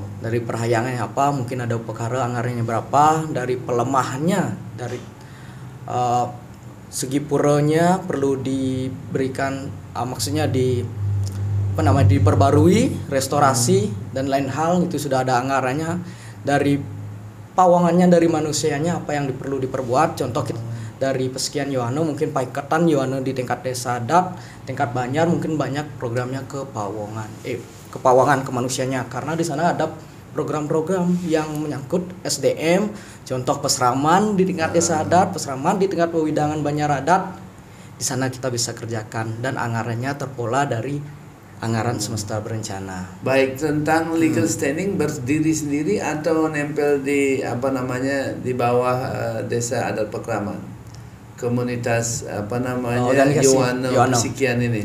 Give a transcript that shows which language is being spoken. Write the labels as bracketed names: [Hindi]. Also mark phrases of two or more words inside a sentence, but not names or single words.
[Indonesian] Dari perhayangannya apa, mungkin ada upekara anggarannya berapa, dari pelemahannya, dari segi puranya perlu diberikan, maksudnya diperbarui, restorasi dan lain hal itu sudah ada anggarannya. Dari pawangannya, dari manusianya apa yang perlu diperbuat. Contoh kita dari Pesekian Yohano, mungkin Paiketan Yohano di tingkat desa adat, tingkat Banjar mungkin banyak programnya ke pawangan kemanusianya, karena di sana ada program-program yang menyangkut SDM, contoh peseraman di tingkat desa adat, peseraman di tingkat pewidangan Banjar adat. Di sana kita bisa kerjakan dan anggarannya terpola dari anggaran semesta berencana. Baik, tentang legal standing berdiri sendiri atau nempel di di bawah desa adat Pakraman, komunitas Yohano Pesekian ini.